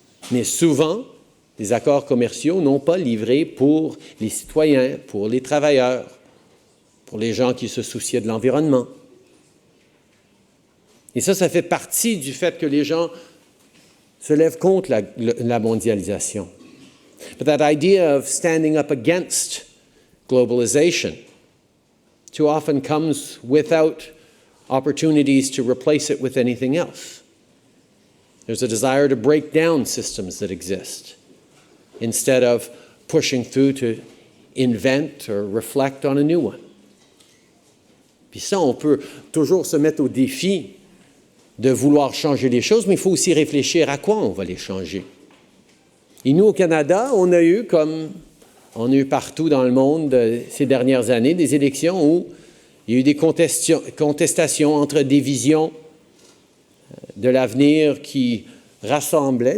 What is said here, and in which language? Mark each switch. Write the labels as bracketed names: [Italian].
[French] Mais souvent, les accords commerciaux n'ont pas livré pour les citoyens, pour les travailleurs, pour les gens qui se souciaient de l'environnement. Et ça fait partie du fait que les gens se lèvent contre la mondialisation. [English] But that idea of standing up against globalization too often comes without opportunities to replace it with anything else. There's a desire to break down systems that exist instead of pushing through to invent or reflect on a new one. [French] Puis ça, on peut toujours se mettre au défi de vouloir changer les choses, mais il faut aussi réfléchir à quoi on va les changer. Et nous, au Canada, on a eu, comme on a eu partout dans le monde ces dernières années, des élections où il y a eu des contestations entre des visions de l'avenir qui rassemblaient.